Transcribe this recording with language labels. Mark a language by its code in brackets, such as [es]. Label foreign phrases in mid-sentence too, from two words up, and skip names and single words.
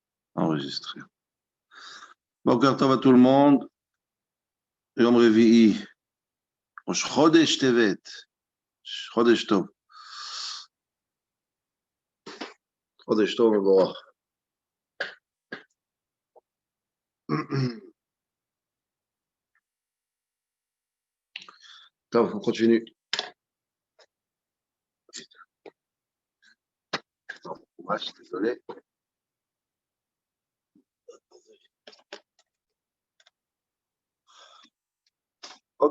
[fr] Enregistré. [he] בוקר טוב [fr] à tout le monde. [he] יום רביעי. ראש חודש טבת. חודש טוב. חודש טוב מבורך. [fr] Tov, on continue. Je suis désolé. Ok.